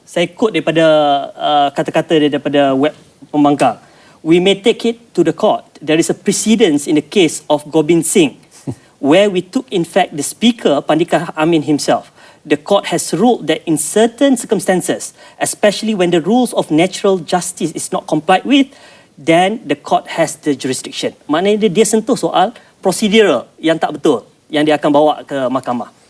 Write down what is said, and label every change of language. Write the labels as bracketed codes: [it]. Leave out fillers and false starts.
[ms] Saya quote daripada kata-kata dia daripada web pembangkang. [en] We may take it to the court. There is a precedence in the case of Gobind Singh where we took in fact the speaker, Pandita Amin himself. The court has ruled that in certain circumstances, especially when the rules of natural justice is not complied with, then the court has the jurisdiction. [ms] Maknanya dia sentuh soal prosedur yang tak betul yang dia akan bawa ke mahkamah.